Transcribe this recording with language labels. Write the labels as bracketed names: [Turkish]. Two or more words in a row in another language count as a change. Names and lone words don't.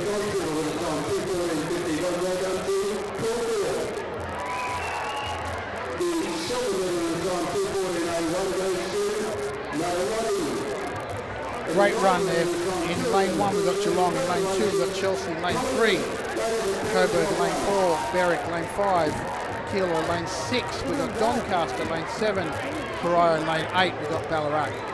[English] Great run there. In lane 1 we've got Geelong, in lane 2 we've got Chelsea, in lane 3 Coburg, lane 4 Berwick, lane 5 Keilor, lane 6 we've got Doncaster, lane 7 Corio, and lane 8 we've got Ballarat.